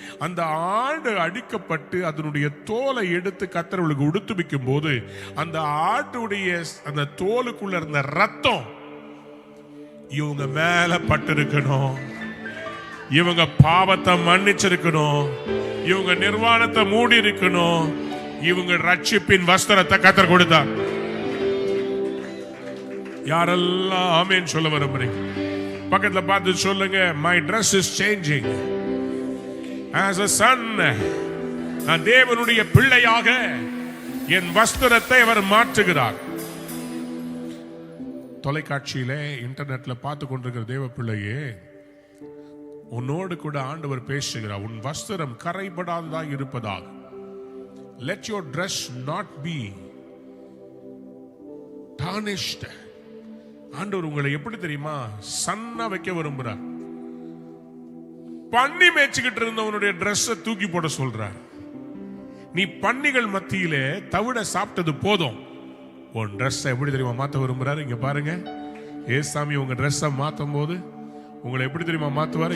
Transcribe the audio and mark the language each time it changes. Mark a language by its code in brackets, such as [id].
[ta] அந்த ஆடு அடிக்கப்பட்டு அதனுடைய தோலை எடுத்து கர்த்தர்களுக்கு உடுத்துவிக்கும் போது, அந்த ஆட்டுடைய அந்த தோலுக்குள்ள இருந்த ரத்தம் இவங்க மேல பட்டிருக்கணும். இவங்க பாவத்தை மன்னிச்சிருக்கணும். இவங்க நிர்வாணத்தை மூடி இருக்கணும். இவங்க ரட்சிப்பின் வஸ்திரத்தை கர்த்தர் கொடுத்தார். யாரெல்லாம் ஆமென் சொல்ல விரும்புறீங்க? பக்கத்துல பார்த்து சொல்லுங்க, [en] my dress is changing as a son. [ta] நான் தேவனுடைய பிள்ளையாக என் வஸ்திரத்தை அவர் மாற்றுகிறார். தொலைக்காட்சியில இன்டர்நெட்ல பார்த்து கொண்டிருக்கிற தேவ பிள்ளையே, உன்னோடு கூட ஆண்டவர் பேசுகிறார். உன் வஸ்திரம் கரைபடாததாக இருப்பதாக. [en] Let your dress not be tarnished. [ta] ஆண்டவர் உங்களை எப்படி தெரியுமா சன்னா வைக்க விரும்புறார். பன்னி மேய்ச்சிக்கிட்டு இருந்தவனுடைய ட்ரெஸ்ஸை தூக்கி போட சொல்றார். நீ பன்னிகள் மத்தியிலே தவிட சாப்பிட்டது போதும். உன் ட்ரெஸ்ஸை எப்படி தெரியுமா மாத்த விரும்புறாரு? இங்க பாருங்க, ஏசாமி உங்க ட்ரெஸ்ஸை மாத்தும் போது உங்களை எப்படி தெரியுமா மாத்துவாரு?